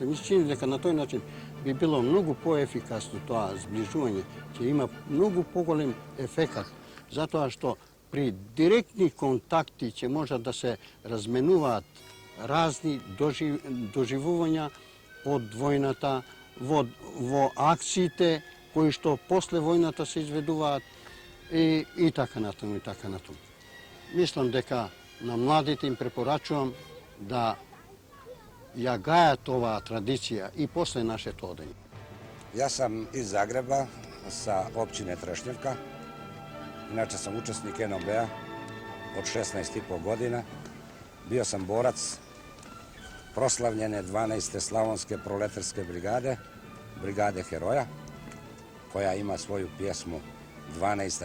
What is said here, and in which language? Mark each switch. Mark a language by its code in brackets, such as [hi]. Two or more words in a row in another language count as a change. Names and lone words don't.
[mk] Ми се чини дека на тој начин би било многу поефикасно тоа зближување, ќе има многу поголем ефекат, затоа што при директни контакти ќе можат да се разменуваат разни доживувања од војната во акциите кои што после војната се изведуваат и така натаму, и така натаму. Мислам дека на младите им препорачувам да ја гајат оваа традиција и после нашето одење. [hr] Jas sam iz Zagreba, sa općine Trešnjevka. Inače sam učesnik NOB-a od 16,5 godina. Bio sam borac proslavljene 12. Slavonske proletarske brigade, Brigade Heroja, koja ima svoju pjesmu 12.